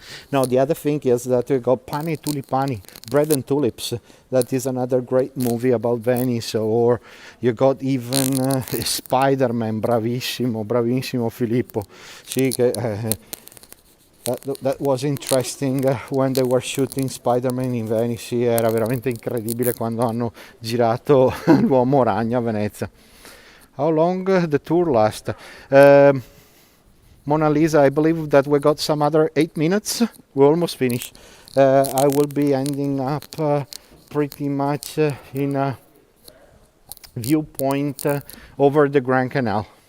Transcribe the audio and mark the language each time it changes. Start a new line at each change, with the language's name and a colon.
English: No, the other thing is that we got Pane e Tulipani, Bread and Tulips. That is another great movie about Venice. Or you got even Spider-Man,
Italian: bravissimo, bravissimo
English: Filippo.
Italian: Sì, che,
English: that was interesting when they were shooting Spider-Man in Venice.
Italian: Sì, era veramente incredibile quando hanno girato l'Uomo Ragno a Venezia.
English: How long the tour last? Mona Lisa, I believe that we got some other 8 minutes. We're almost finished. I will be ending up pretty much in a viewpoint over the Grand Canal.